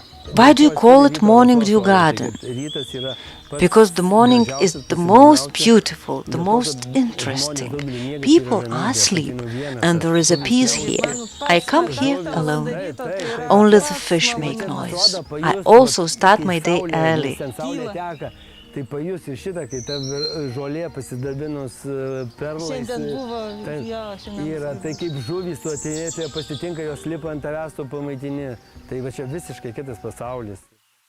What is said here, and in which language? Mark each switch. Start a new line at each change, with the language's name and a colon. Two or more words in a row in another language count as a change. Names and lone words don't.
English: Why do you call it Mornin Dew Garden? Because the morning is the most beautiful, the most interesting. People are asleep, and there is a peace here. I come here alone. Only the fish make noise. I also start my day early.
Lithuanian: Tai pajus ir šitą, kai ta žolė pasidabinus perlais, yra tai kaip žuvys, tu atėjai, pasitinka jos lipa ant tavęs, tu pamaitini. Tai va čia visiškai kitas pasaulis.